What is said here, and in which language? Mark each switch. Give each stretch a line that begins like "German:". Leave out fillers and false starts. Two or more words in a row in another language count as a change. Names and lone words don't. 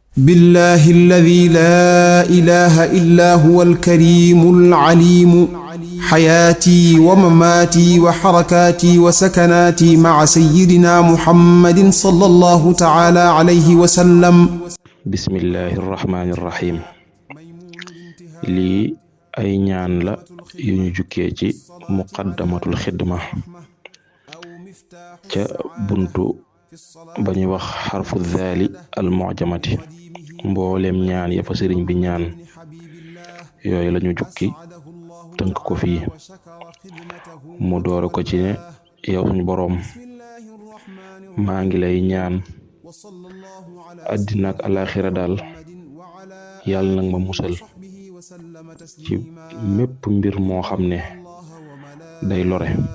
Arabic: بالله الذي لا إله إلا هو الكريم العليم حياتي ومماتي وحركاتي وسكناتي مع سيدنا محمد صلى الله تعالى عليه وسلم. بسم الله الرحمن الرحيم.
Wolof: lii ay ñaan la yu ñu jukkee ci muqaddamatul xidma ca buntu ba ñuy wax
Arabic: حرف الذال المعجمة.
Wolof: mboolem ñaan ya fa sëriñ bi ñaan yooyu lañu jukki tënk ko fii mu doore ko ci ne yow suñu boroom maa ngi lay ñaan àddina ak alaaxira daal yàlla nag ma musal ci mépp mbir moo xam ne day lore.